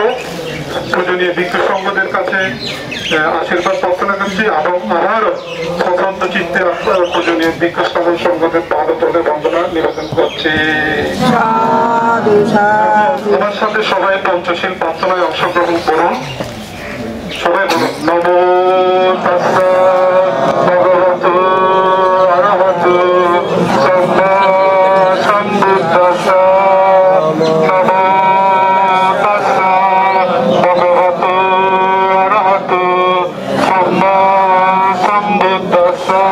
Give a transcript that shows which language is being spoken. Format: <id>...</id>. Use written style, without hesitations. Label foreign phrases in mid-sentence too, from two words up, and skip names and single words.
<bn>পূজনীয় ভিক্ষু সংঘদের কাছে আশীর্বাদ প্রার্থনা করছি, এবং আমারও স্বতন্ত্র চিত্তে পূজনীয় ভিক্ষু সংঘদের পাদতলে বন্দনা নিবেদন করছি। আমার সাথে সবাই পঞ্চশীল প্রার্থনায় অংশগ্রহণ করুন। সবাই বলুন,</bn> <pi>নমো তাস্সা ভগবতো আরহতো সম্মা সম্বুদ্ধাস্সা। নমো তাস্সা ভগবতো আরহতো সম্মা সম্বুদ্ধাস্সা।</pi>